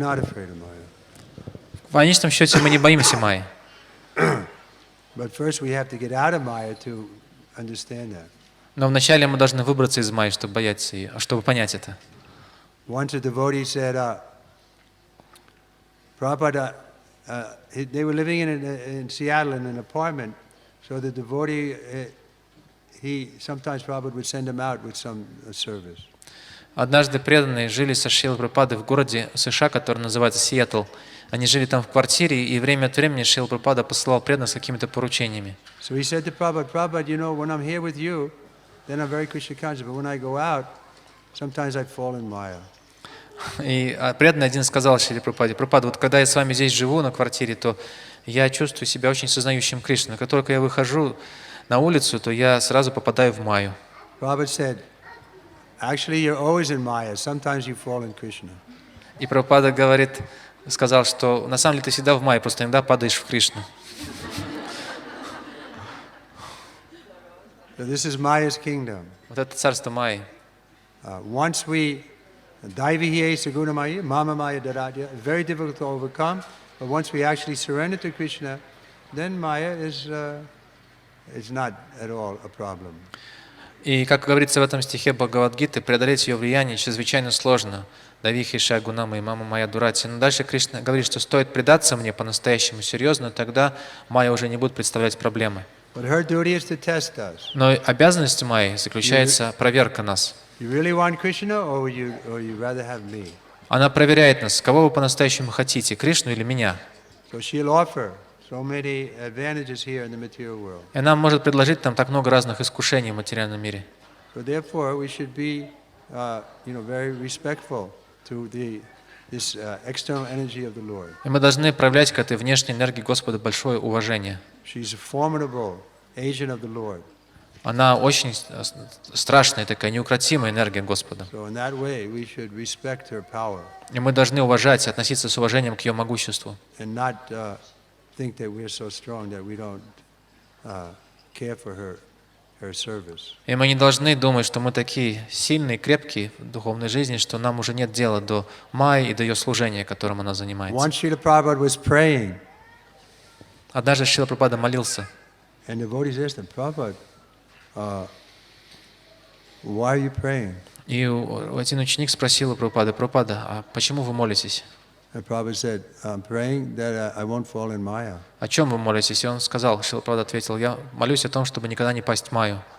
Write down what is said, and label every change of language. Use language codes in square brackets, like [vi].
[ru] В конечном счете мы не боимся майи. Но вначале мы должны выбраться из майи, чтобы бояться ее, чтобы понять это. [en] Once a devotee said, Prabhupada, they were living in Seattle in an apartment, so the devotee, sometimes Prabhupada would send him out with some service. [ru] Однажды преданные жили со Шрилой Прабхупадой в городе США, который называется Сиэтл. Они жили там в квартире, и время от времени Шрила Прабхупада посылал преданных с какими-то поручениями. [en] So he said to Prabhupada, Prabhupada, you know, when I'm here with you, then I'm very Krishna conscious, but when I go out, sometimes I fall in Maya. [ru] И преданный один сказал Шриле Прабхупаде: Прабхупада, вот когда я с вами здесь живу на квартире, то я чувствую себя очень сознающим Кришну. Как только я выхожу на улицу, то я сразу попадаю в майю. [en] Prabhupada said, actually you're always in Maya. Sometimes you fall in Krishna. [ru] И Прабхупада сказал, что на самом деле ты всегда в майе, просто иногда падаешь в Кришну. [en] So this is Maya's kingdom. [ru] Вот это царство майи. [en] Once we [sa] Daivihiye Saguna Maya, Mama Maya Daradya, [en] very difficult to overcome, but once we actually surrender to Krishna, then Maya is not at all a problem. [ru] И, как говорится в этом стихе Бхагавад-гиты, преодолеть ее влияние чрезвычайно сложно. [sa] Давихи Шагунама и Мама Майя Дурати. [ru] Но дальше Кришна говорит, что стоит предаться мне по-настоящему серьезно, тогда майя уже не будет представлять проблемы. [en] But her duty is to test us. [ru] Но обязанность майи заключается проверка нас. [en] You really want Krishna, or you rather have me? [ru] Она проверяет нас, кого вы по-настоящему хотите, Кришну или меня. [en] So she'll offer so many advantages here in the material world. [ru] И она может предложить нам так много разных искушений в материальном мире. [en] So therefore, we should be, very respectful to this external energy of the Lord. [ru] И мы должны проявлять к этой внешней энергии Господа большое уважение. [en] She's a formidable agent of the Lord. [ru] Она очень страшная, такая неукротимая энергия Господа. [en] So in that way, we should respect her power. [ru] И мы должны уважать, относиться с уважением к ее могуществу. [en] And not think that we're so strong that we don't care for her service. [ru] И мы не должны думать, что мы такие сильные, крепкие в духовной жизни, что нам уже нет дела до Майи и до ее служения, которым она занимается. [en] Once Шрила Prabhupada was praying, [ru] Однажды Шрила Прабхупада молился, [en] and the devotees asked him, Prabhupada, why are you praying? [ru] и один ученик спросил у Прабхупады: Прабхупада, а почему вы молитесь? [en] And Prabhupada said, I'm praying that I won't fall in Maya. [ru] О чем вы молитесь? И он сказал, Шрила Прабхупада ответил: я молюсь о том, чтобы никогда не пасть в Майю.